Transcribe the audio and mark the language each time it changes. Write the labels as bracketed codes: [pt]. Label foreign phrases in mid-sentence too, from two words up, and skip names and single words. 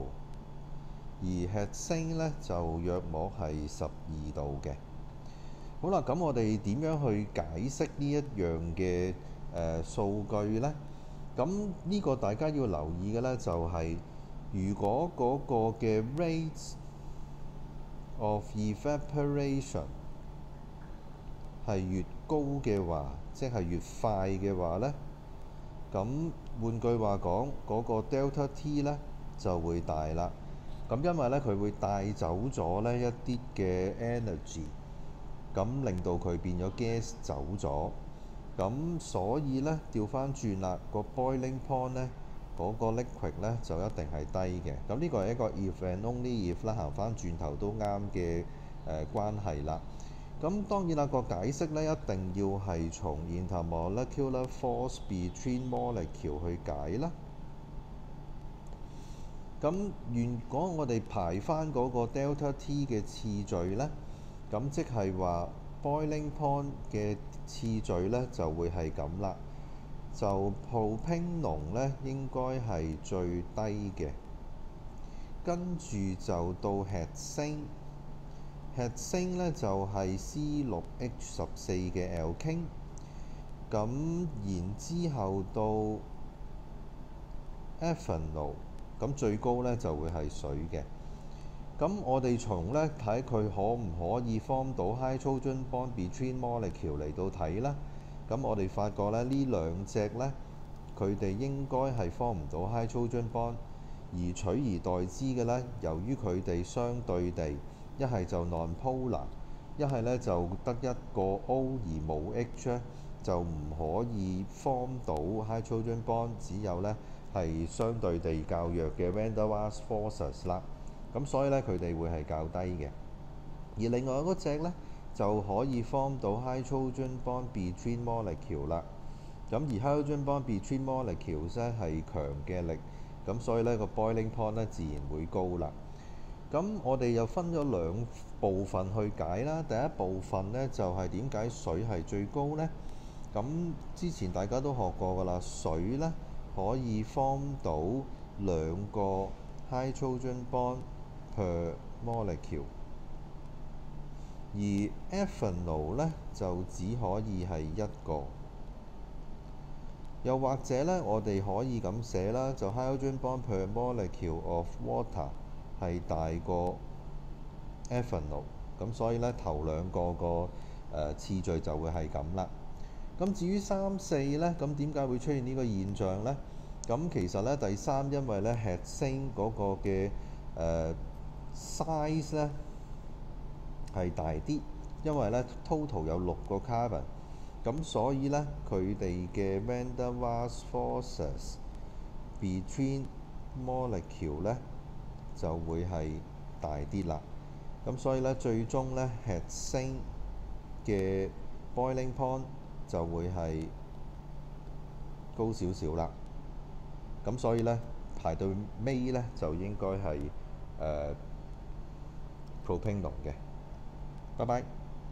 [yue] 而 hexane 呢就約莫係12度嘅。好啦，咁我哋點樣去解釋呢一樣嘅數據呢？咁呢個大家要留意嘅呢，就係如果嗰個嘅 [en] rate of evaporation [yue] 係越高嘅話，即係越快嘅話呢，咁換句話講，嗰個 [en] delta T [yue] 呢就會大啦。咁因為呢，佢會帶走咗呢一啲嘅 energy，咁令到佢變咗 gas 走咗。咁所以呢，調翻轉啦，個 [en] boiling point [yue] 呢，嗰個 liquid 呢就一定係低嘅。咁呢個係一個 [en] if and only if [yue] 啦，行翻轉頭都啱嘅關係啦。咁當然啦，個解釋呢一定要係從 [en] intermolecular force between molecule [yue] 去解啦。咁如果我哋排翻嗰個 [en] delta T [yue] 嘅次序呢，咁即係話 [en] boiling point [yue] 嘅次序呢就會係咁啦。就 propanol 呢應該係最低嘅，跟住就到 hexane 呢就係 C6H14 嘅 alkane。咁然之後到 ethanol， 咁最高呢就會係水嘅。咁我哋從呢睇佢可唔可以 form 到 [en] hydrogen bond between molecule [yue] 嚟到睇啦。咁我哋發覺呢兩隻呢，佢哋應該係 form 唔到 [en] hydrogen bond， [yue] 而取而代之嘅呢，由於佢哋相對地一係就 non-polar， 一係呢就得一個 O 而冇 H 呢，就唔可以 form 到 [en] hydrogen bond， [yue] 只有呢係相對地較弱嘅 [en] van der Waals forces [yue] 啦。咁所以呢，佢哋會係較低嘅。而另外嗰隻呢，就可以 form 到 [en] hydrogen bond between molecule [yue] 啦。咁而 [en] hydrogen bond between molecules [yue] 呢係強嘅力，咁所以呢個 [en] boiling point [yue] 呢自然會高啦。咁我哋又分咗兩部分去解啦。第一部分呢，就係點解水係最高呢？咁之前大家都學過㗎啦，水呢可以 form 到2個 [en] hydrogen bond per molecule， [yue] 而 ethanol 呢就只可以係1個。又或者呢，我哋可以咁寫啦，就 [en] hydrogen bond per molecule of water [yue] 係大過 ethanol， 咁所以呢頭兩個個次序就會係咁啦。咁至於3、4呢，咁點解會出現呢個現象呢？咁其實呢，第3因為呢 hexane 嗰個嘅size 呢係大啲，因為呢 total 有6個 carbon， 咁所以呢，佢哋嘅 [en] van der Waals forces between molecule [yue] 呢就會係大啲啦。咁所以呢，最終呢 hexane 嘅 [en] boiling point [yue] 就會係高少少啦。咁所以呢，排到尾呢，就應該係propanol 嘅。拜拜。